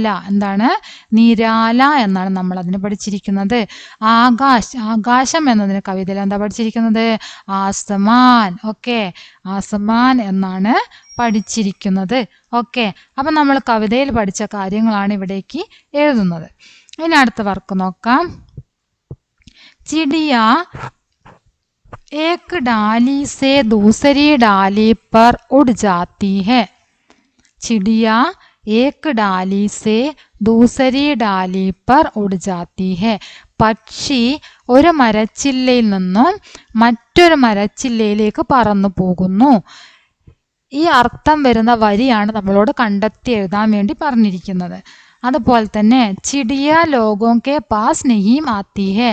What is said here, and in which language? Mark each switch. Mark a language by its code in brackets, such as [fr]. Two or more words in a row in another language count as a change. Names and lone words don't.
[ml] എന്താണ്, നിരാല എന്നാണ് നമ്മൾ അതിന് പഠിച്ചിരിക്കുന്നത്. ആകാശം എന്നതിന് കവിതയിൽ എന്താ പഠിച്ചിരിക്കുന്നത്, ആസമാൻ. ഓക്കെ, ആസമാൻ എന്നാണ് പഠിച്ചിരിക്കുന്നത്. ഓക്കെ, അപ്പം നമ്മൾ കവിതയിൽ പഠിച്ച കാര്യങ്ങളാണ് ഇവിടേക്ക് എഴുതുന്നത്. ഇനി അടുത്ത വർക്ക് നോക്കാം. [hi] चिड़िया एक डाली से दूसरी डाली पर उड़ जाती है. चिड़िया एक डाली से दूसरी डाली पर उड़ जाती है. [ml] പക്ഷി ഒരു മരച്ചില്ലയിൽ നിന്നും മറ്റൊരു മരച്ചില്ലയിലേക്ക് പറന്നു പോകുന്നു. ഈ അർത്ഥം വരുന്ന വരിയാണ് നമ്മളോട് കണ്ടെത്തി എഴുതാൻ വേണ്ടി പറഞ്ഞിരിക്കുന്നത്. അതുപോലെ തന്നെ [hi] चिड़िया लोगों के पास नहीं आती है.